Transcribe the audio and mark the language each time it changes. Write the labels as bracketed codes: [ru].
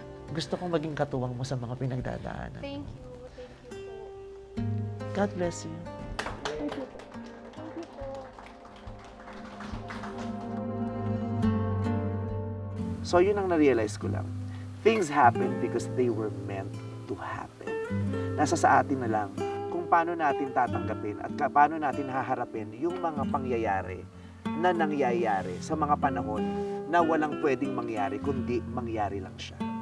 [tl] Gusto kong maging katuwang mo sa mga pinagdadaanan. [en] Thank you. Thank you po. God bless you. Thank you po. [tl] So yun ang na-realize ko lang. [en] Things happen because they were meant to happen. [tl] Nasa sa atin na lang kung paano natin tatanggapin at paano natin haharapin yung mga pangyayari na nangyayari sa mga panahon na walang pwedeng mangyari kundi mangyari lang siya.